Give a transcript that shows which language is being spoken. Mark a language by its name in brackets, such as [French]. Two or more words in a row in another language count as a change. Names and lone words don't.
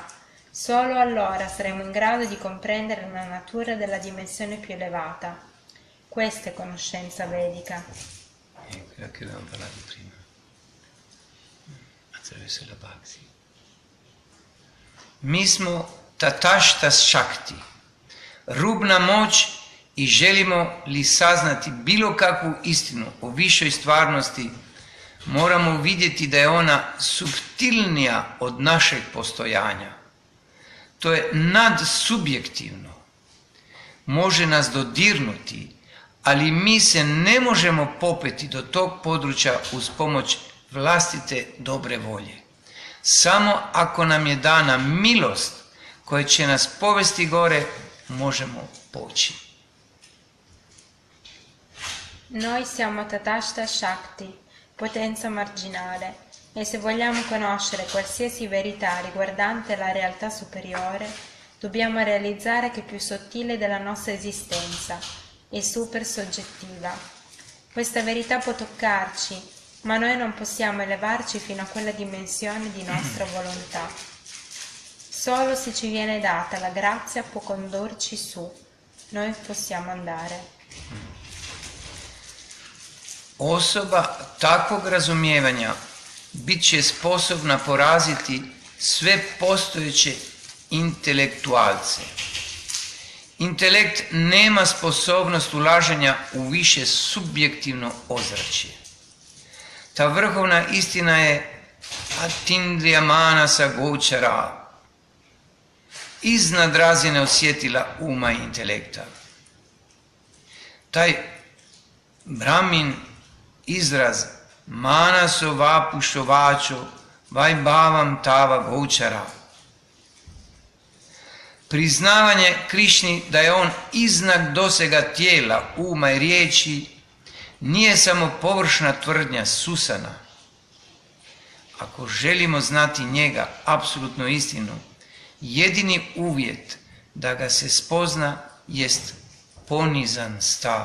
[Italian] Solo allora saremo in grado di comprendere la natura della dimensione più elevata. Questa è conoscenza vedica. Quella che avevamo parlato prima, attraverso la bhakti. [Croatian] Mi smo [Sanskrit] तटस्थ शक्ति, [Croatian] rubna moć, i želimo li saznati bilo kakvu istinu o višoj stvarnosti, moramo vidjeti da je ona suptilnija od našeg postojanja. To je nadsubjektivno. Može nas dodirnuti, ali mi se ne možemo popeti do tog područja uz pomoć vlastite dobre volje. Samo ako nam je dana milost koja će nas povesti gore, možemo poći. [Italian] Noi siamo [Sanskrit] तटस्थ शक्ति, [Italian] potenza marginale, e se vogliamo conoscere qualsiasi verità riguardante la realtà superiore, dobbiamo realizzare che è più sottile della nostra esistenza e super soggettiva. Questa verità può toccarci, ma noi non possiamo elevarci fino a quella dimensione di nostra volontà. Solo se ci viene data la grazia può condurci su, noi possiamo andare. [Croatian] Osoba takvog razumijevanja bit će sposobna poraziti sve postojeće intelektualce. Intelekt nema sposobnost ulaženja u više subjektivno ozračje. Ta vrhovna istina je [Sanskrit] अतीन्द्रिय मानस गोचर, [Croatian] iznad razine osjetila uma i intelekta. Taj Brahmin izraz [Sanskrit] मनसो वपुषो वाचो वैभवं तव गोचर. [Croatian] Priznavanje Krišni da je on iznad dosega tijela, uma i riječi nije samo površna tvrdnja susana. Ako želimo znati njega, apsolutnu istinu, Jedini uvjet da ga se spozna jest ponizan stav.